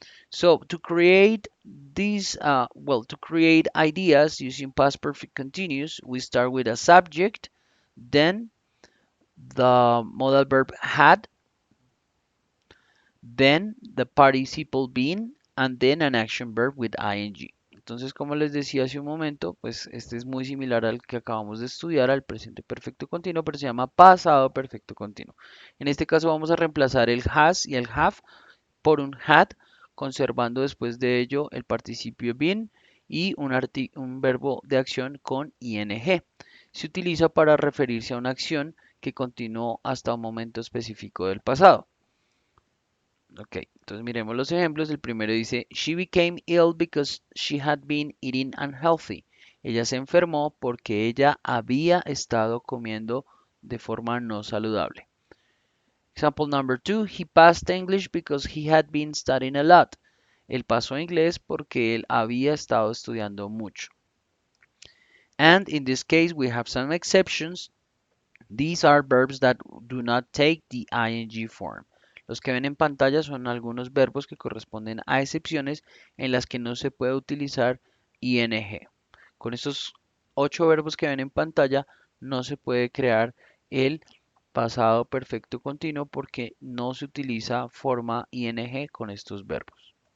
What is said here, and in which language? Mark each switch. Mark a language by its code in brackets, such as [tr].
[en] So to create these, to create ideas using past perfect continuous, we start with a subject, then the modal verb had, then the participle been, and then an action verb with ing. [es] Entonces, como les decía hace un momento, pues este es muy similar al que acabamos de estudiar, al presente perfecto continuo, pero se llama pasado perfecto continuo. En este caso vamos a reemplazar el has y el have por un had, conservando después de ello el participio been y un verbo de acción con ing. Se utiliza para referirse a una acción que continuó hasta un momento específico del pasado. Ok, entonces miremos los ejemplos. El primero dice, [en] she became ill because she had been eating unhealthy. [es] Ella se enfermó porque ella había estado comiendo de forma no saludable. [en] Example number two, he passed English because he had been studying a lot. [es] Él pasó inglés porque él había estado estudiando mucho. [en] And in this case, we have some exceptions. These are verbs that do not take the ing form. [es] Los que ven en pantalla son algunos verbos que corresponden a excepciones en las que no se puede utilizar ing. Con estos 8 verbos que ven en pantalla no se puede crear el pasado perfecto continuo porque no se utiliza forma ing con estos verbos.